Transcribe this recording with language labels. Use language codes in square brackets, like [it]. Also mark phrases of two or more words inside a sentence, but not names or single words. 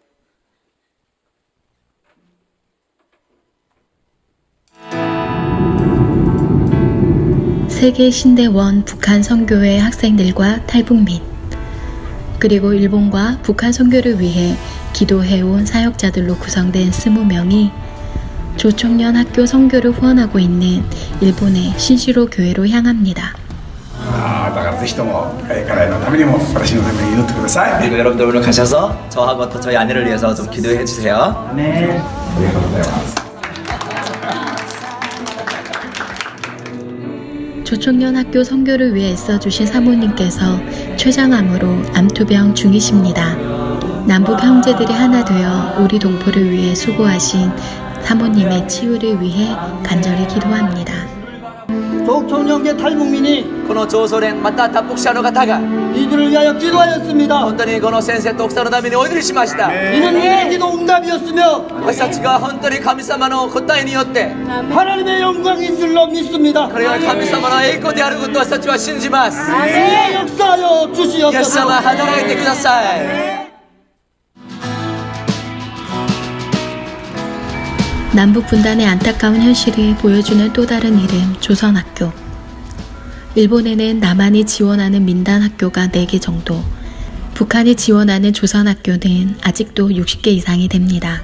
[ko] 세계 신대원 북한 선교회 학생들과 탈북민, 그리고 일본과 북한 선교를 위해 기도해온 사역자들로 구성된 20명이 조총련 학교 선교를 후원하고 있는 일본의 신시로 교회로 향합니다. [ja] だからぜひとも家内のためにも私のために祈ってください。 [ko] 그리고 여러분들 오늘 가셔서 저하고 또 저희 아내를 위해서 좀 기도해 주세요. [ja] ありがとうございます。 [ko] 조총련 학교 선교를 위해 애써주신 사모님께서 췌장암으로 암투병 중이십니다. 남북 형제들이 하나 되어 우리 동포를 위해 수고하신 사모님의 치유를 위해 간절히 기도합니다. 조총련계 탈북민이 [ja] この長祖連また脱北者の方が [ko] 이들을 위하여 기도하였습니다. [ja] 本当にこの先生と奥さんのためにお祈りしました。 [ko] 이는 우리의 기도 응답이었으며 [ja] 私たちが本当に神様の答えによって [ko] 하나님의 영광인 줄로 믿습니다. [ja] これが神様の栄光であることを私たちは信じます。 [ko] 주의 역사하여 [ja] イエス様 [ko] 주시옵소서. [ja] 働いてください。 [ko] 남북 분단의 안타까운 현실을 보여주는 또 다른 이름 조선학교. 일본에는 남한이 지원하는 민단학교가 4개 정도, 북한이 지원하는 조선학교는 아직도 60개 이상이 됩니다.